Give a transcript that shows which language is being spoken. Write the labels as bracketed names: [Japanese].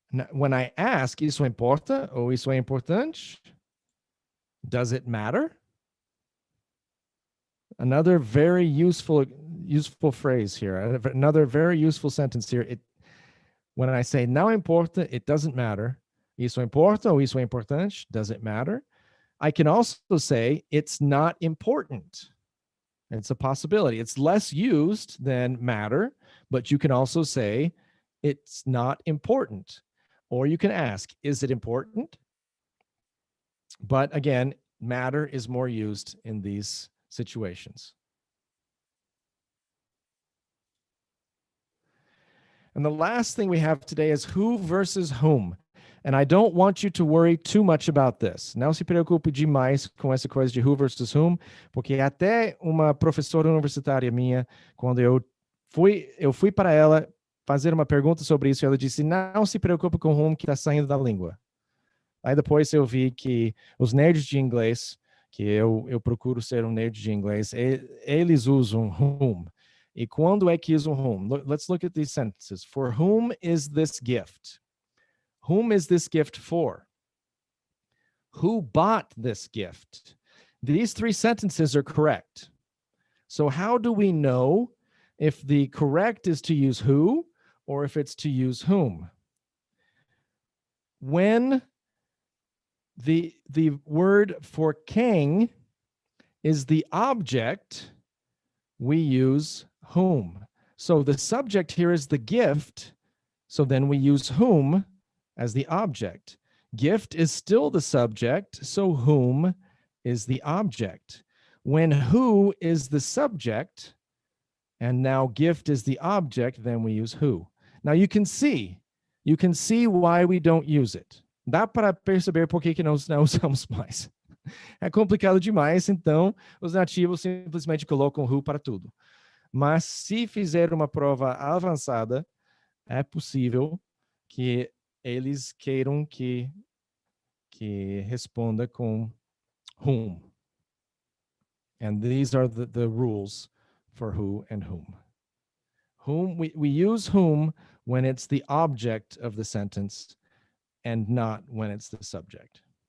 [English] When I ask, [Portuguese] isso importa ou isso é importante? [English] Does it matter? Another very useful phrase here. Another very useful sentence here. When I say [Portuguese] não importa, [English] it doesn't matter. [Portuguese] Isso importa ou isso é importante? [English] Does it matter? I can also say it's not important. It's a possibility. It's less used than matter, but you can also say it's not important. Or you can ask, is it important? But again, matter is more used in these situations. And the last thing we have today is who versus whom. And I don't want you to worry too much about this. [Portuguese] Não se preocupe demais com essa coisa de who versus whom, porque até uma professora universitária minha, quando eu fui para ela fazer uma pergunta sobre isso, ela disse, não se preocupe com whom que está saindo da língua. Aí depois eu vi que os nerds de inglês, que eu procuro ser um nerd de inglês, eles usam whom. E quando é que usam whom? [English] Let's look at these sentences. For whom is this gift? Whom is this gift for? Who bought this gift? These three sentences are correct. So how do we know if the correct is to use who or if it's to use whom? When the word for king is the object, we use whom. So the subject here is the gift, so then we use whom as the object. Gift is still the subject, so whom is the object. When who is the subject, and now gift is the object, then we use who. Now you can see why we don't use it. [Portuguese] Dá para perceber por que nós não usamos mais. É complicado demais, então os nativos simplesmente colocam who para tudo. Mas se fizer uma prova avançada, é possível que eles queiram que responda com whom. [English] And these are the rules for who and whom. Whom we use whom when it's the object of the sentence and not when it's the subject.